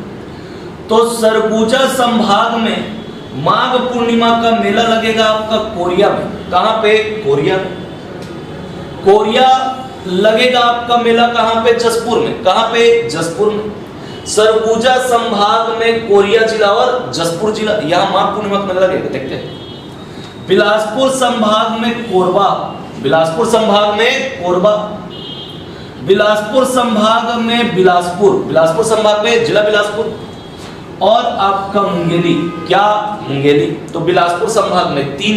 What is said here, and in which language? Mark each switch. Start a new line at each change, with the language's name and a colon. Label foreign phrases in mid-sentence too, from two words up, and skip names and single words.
Hindi: तो सरगुजा संभाग में माघ पूर्णिमा का मेला लगेगा आपका कोरिया में। कहां पे? कोरिया में। कोरिया लगेगा आपका मेला कहां पे? जसपुर में। कहां पे? जसपुर में। सरगुजा संभाग में कोरिया जिला और जसपुर जिला, यहां माघ पूर्णिमा का मेला लगेगा। देखते हैं। बिलासपुर संभाग में कोरबा, बिलासपुर संभाग में कोरबा, बिलासपुर संभाग में बिलासपुर, बिलासपुर संभाग में जिला बिलासपुर, और आपका मुंगेली। क्या? मुंगेली। तो बिलासपुर संभाग में 3।